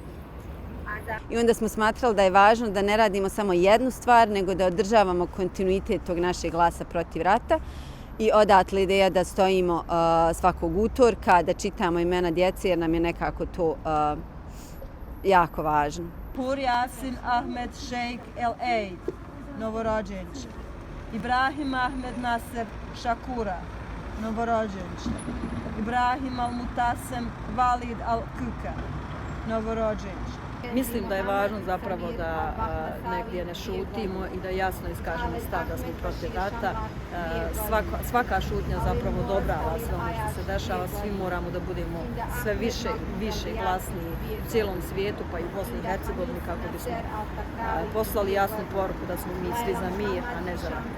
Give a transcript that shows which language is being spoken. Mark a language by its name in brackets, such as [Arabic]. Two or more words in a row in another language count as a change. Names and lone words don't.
[Bosnian] I onda smo smatrali da je važno da ne radimo samo jednu stvar, nego da održavamo kontinuitet tog našeg glasa protiv rata. I odatle ideja da stojimo svakog utorka, da čitamo imena djece jer nam je nekako to jako važno. Hur Yasin Ahmed Sheikh El Eid, novorođenče. Ibrahim Ahmed Nasser Shakura, novorođenče. Ibrahim Al Mutasem Walid Al Kuka, novorođenče. Mislim da je važno zapravo da negdje ne šutimo i da jasno iskažemo stav da smo protiv rata. Svaka šutnja zapravo odobrava sve ono što se dešava. Svi moramo da budemo sve više glasniji u cijelom svijetu, pa i u Bosni i Hercegovini, kako bismo poslali jasnu poruku da smo mi svi za mir, a ne za rat.